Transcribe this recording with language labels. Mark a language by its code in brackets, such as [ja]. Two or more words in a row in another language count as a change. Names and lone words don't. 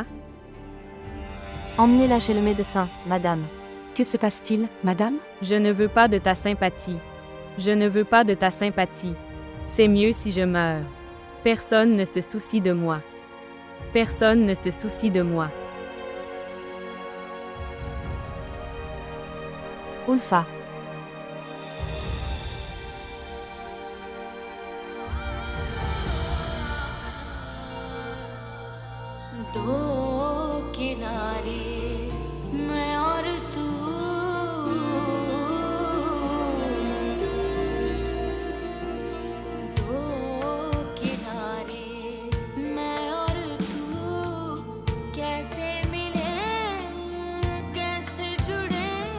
[fr] Emmenez-la chez le médecin, madame. Que se passe-t-il, madame? Je ne veux pas de ta sympathie. Je ne veux pas de ta sympathie. C'est mieux si je meurs. Personne ne se soucie de moi. Personne ne se soucie de moi. Ulfa. [hi] दो किनारे मैं और तू दो किनारे मैं और तू कैसे मिले कैसे जुड़े